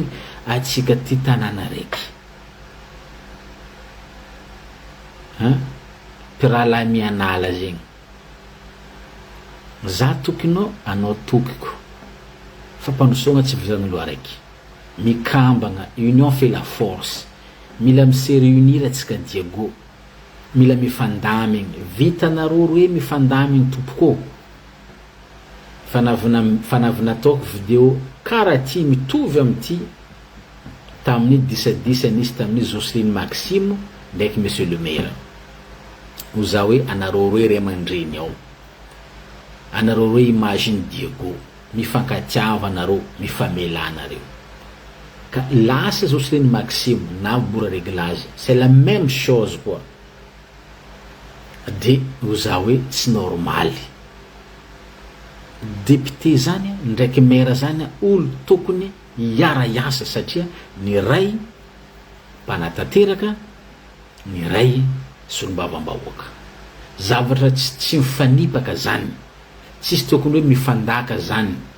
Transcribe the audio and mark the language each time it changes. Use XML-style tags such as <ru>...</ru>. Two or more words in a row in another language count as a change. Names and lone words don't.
<mg>Atsika ty tanàna raiky, piralahy mianala zegny, za tokinao anao tokiko, fampandrosoagna tsy vizan'olo araiky, mikambagna,</mg> <fr>union fait la force,</fr> <mg>mila</mg> <fr>mise réunir</fr> <mg>atsika Diego, mila mifandamigny, vitanareo roe mifandamigny tompoko, fanavina ataoko vidéo karaha ty mitovy am'ty tamin'ny disadisa nisy tamin'ny Jocelyne Maxime ndraiky</mg> <fr>monsieur le maire.</fr> <mg>Ho za hoe anareo roe ray aman-dreny ao, anareo roe imagine Diego, mifankatiava anareo, mifamela anareo. Ka lasa Jocelyne Maxime na bora réglage,</mg> <fr>c'est la même chose quoi.</fr> <mg>De ho za hoe tsy normaly. Député zany ndraiky maire zany olo tokony hiara iasa satria ny ray mpanatanteraka, ny ray solombavam-bahoaka. Zavatra tsy mifanipaka zany, tsisy tokony hoe mifandaka zany.</mg>